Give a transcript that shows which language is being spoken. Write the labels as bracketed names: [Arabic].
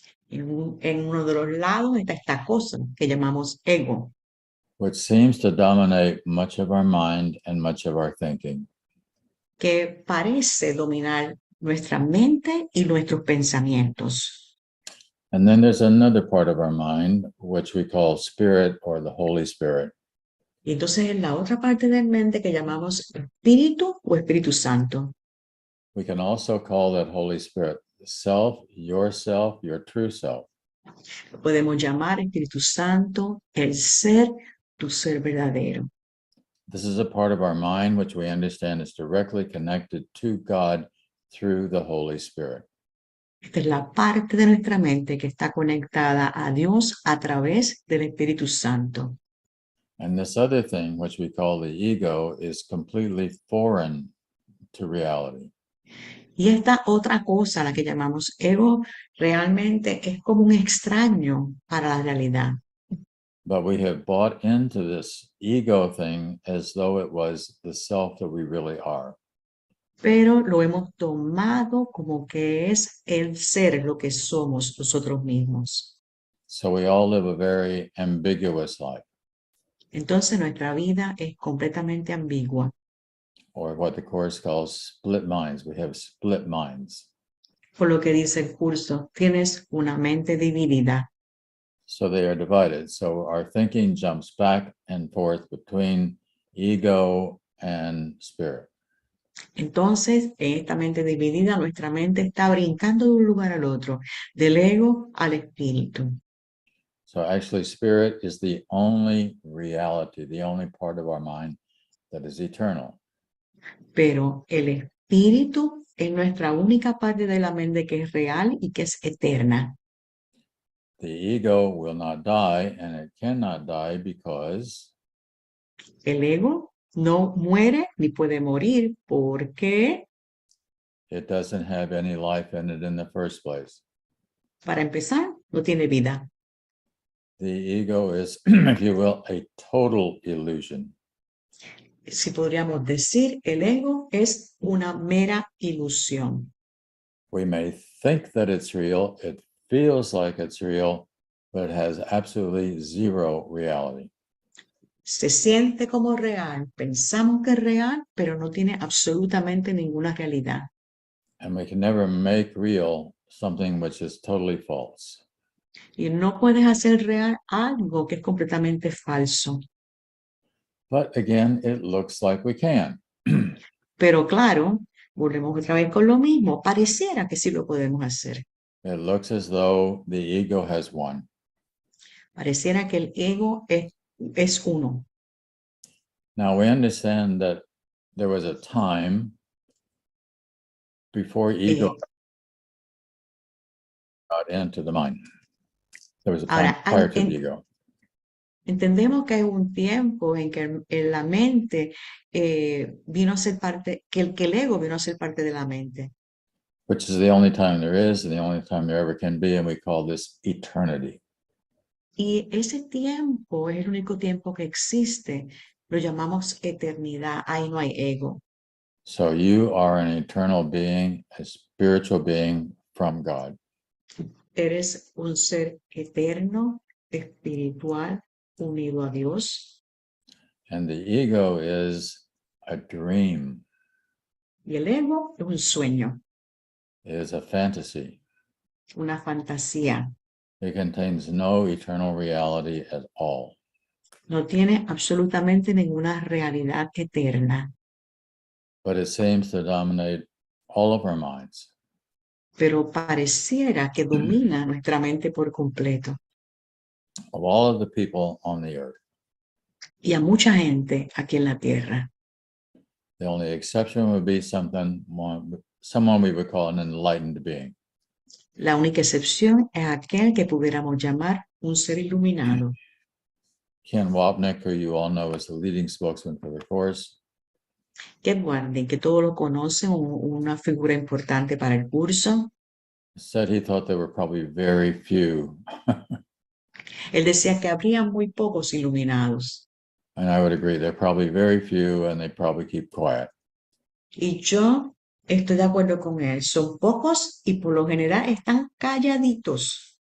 [Spanish] En uno de los lados está esta cosa que llamamos ego, [English] which seems to dominate much of our mind and much of our thinking. [Spanish] que parece dominar nuestra mente y nuestros pensamientos. [English] And then there's another part of our mind, which we call spirit or the Holy Spirit. [Spanish] Y entonces en la otra parte de la mente que llamamos espíritu o Espíritu Santo. [English] We can also call that Holy Spirit self, your true self. [Spanish] Lo podemos llamar Espíritu Santo, el ser, tu ser verdadero. [English] This is a part of our mind which we understand is directly connected to God through the Holy Spirit. [Spanish] Esta es la parte de nuestra mente que está conectada a Dios a través del Espíritu Santo. [English] And this other thing, which we call the ego, is completely foreign to reality. [Spanish] Y esta otra cosa, la que llamamos ego, realmente es como un extraño para la realidad. [English] But we have bought into this ego thing as though it was the self that we really are. [Spanish] Pero lo hemos tomado como que es el ser, lo que somos nosotros mismos. [English] So we all live a very ambiguous life, [Spanish] Entonces nuestra vida es completamente ambigua. [English] or what the Course calls split minds. We have split minds. [Spanish] Por lo que dice el curso, tienes una mente dividida. [English] So they are divided. So our thinking jumps back and forth between ego and spirit. [Spanish] Entonces, en esta mente dividida, nuestra mente está brincando de un lugar al otro, del ego al espíritu. [English] So actually, spirit is the only reality, the only part of our mind that is eternal. [Spanish] Pero el espíritu es nuestra única parte de la mente que es real y que es eterna. [English] The ego will not die, and it cannot die because [Spanish] El ego no muere ni puede morir porque, [English] it doesn't have any life in it in the first place. [Spanish] para empezar, no tiene vida. [English] The ego is, if you will, a total illusion. [Spanish] Si podríamos decir, el ego es una mera ilusión. [English] We may think that it's real, it feels like it's real, but it has absolutely zero reality. [Spanish] Se siente como real, pensamos que es real, pero no tiene absolutamente ninguna realidad. [English] And we can never make real something which is totally false. [Spanish] Y no puedes hacer real algo que es completamente falso. [English] But again, it looks like we can. [Spanish] Pero claro, volvemos otra vez con lo mismo. Pareciera que sí lo podemos hacer. [English] It looks as though the ego has won. [Spanish] Pareciera que el ego es uno. [English] Now we understand that there was a time before ego got into the mind. There was a time [Spanish] Ahora, [English] prior to the ego. [Spanish] entendemos que hay un tiempo en que en la mente vino a ser parte, que el ego vino a ser parte de la mente. [English] Which is the only time there is and the only time there ever can be, and we call this eternity. [Spanish] Y ese tiempo es el único tiempo que existe. Lo llamamos eternidad. Ahí no hay ego. [English] So you are an eternal being, a spiritual being from God. [Spanish] Eres un ser eterno, espiritual, unido a Dios. [English] And the ego is a dream, [Spanish] Y el ego es un sueño, [English] is a fantasy. [Spanish] una fantasía. [English] It contains no eternal reality at all. [Spanish] No tiene absolutamente ninguna realidad eterna. [English] But it seems to dominate all of our minds. [Spanish] Pero pareciera que domina nuestra mente por completo. [English] Of all of the people on the earth, [Spanish] Y a mucha gente aquí en la tierra. [English] the only exception would be someone we would call an enlightened being. [Spanish] La única excepción es aquel que pudiéramos llamar un ser iluminado. [English] Ken Wapnick, who you all know as the leading spokesman for the Course, [Spanish] Ken Mundy, que todos lo conocen, una figura importante para el curso. [English] said he thought there were probably very few. [Spanish] Él decía que habría muy pocos iluminados. [English] And I would agree, they're probably very few and they probably keep quiet. [Spanish] Y yo estoy de acuerdo con él. Son pocos y por lo general están calladitos.